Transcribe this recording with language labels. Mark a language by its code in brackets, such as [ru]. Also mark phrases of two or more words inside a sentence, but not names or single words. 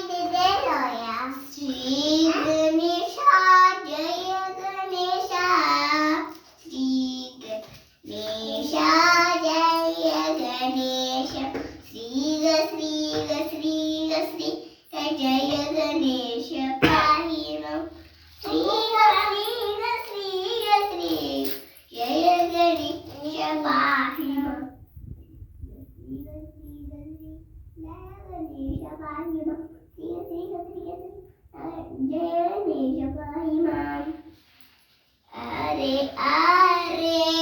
[sa] श्री गणेश जय गणेश श्री गणेश जय गणेश श्री श्री श्री श्री ஸ்ரீ ஸ்ரீ जय गणेश पाहि नम श्री श्री श्री जय गणेश पाहि नम गणेश पाहि नम श्री श्री श्री जय गणेश पाहि नम [hi] अरे अरे